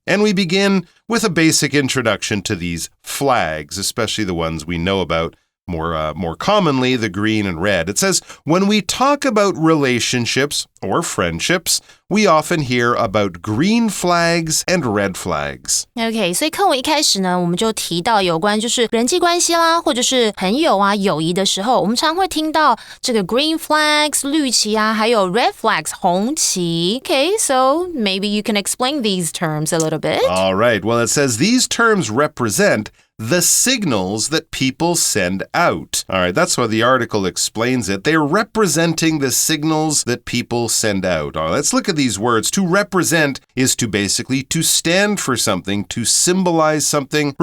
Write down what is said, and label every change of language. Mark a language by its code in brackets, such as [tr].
[en] And we begin with a basic introduction to these flags, especially the ones we know about more commonly, the green and red. It says, when we talk about relationships or friendships, we often hear about green flags and red flags. [zh] OK, 所以课文一开始呢，我们就提到有关就是人际关系啦，或者是朋友啊、友谊的时候，我们常会听到这个 green flags 绿旗啊，还有 red flags 红旗。 [en] OK, so maybe you can explain these terms a little bit. All right. Well, it says these terms represent the signals that people send out. All right, that's why the article explains it. They're representing the signals that people send out. All right, let's look at these words. To represent is to basically to stand for something, to symbolize something.